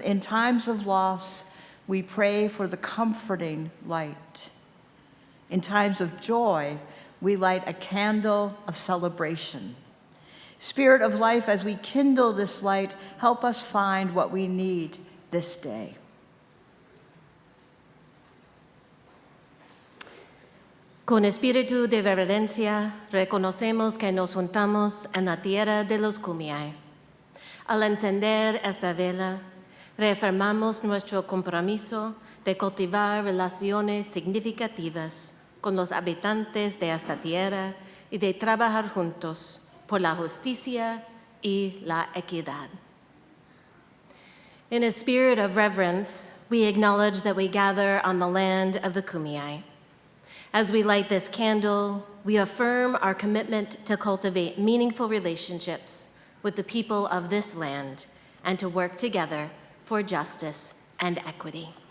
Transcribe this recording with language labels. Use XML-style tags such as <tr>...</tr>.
<en>In times of loss, we pray for the comforting light. In times of joy, we light a candle of celebration. Spirit of life, as we kindle this light, help us find what we need this day.</en> <es>Con espíritu de reverencia, reconocemos que nos juntamos en la tierra de los Kumeyaay. Al encender esta vela, reafirmamos nuestro compromiso de cultivar relaciones significativas con los habitantes de esta tierra y de trabajar juntos por la justicia y la equidad.</es> <en>In a spirit of reverence, we acknowledge that we gather on the land of the Kumeyaay. As we light this candle, we affirm our commitment to cultivate meaningful relationships with the people of this land and to work together for justice and equity.</en>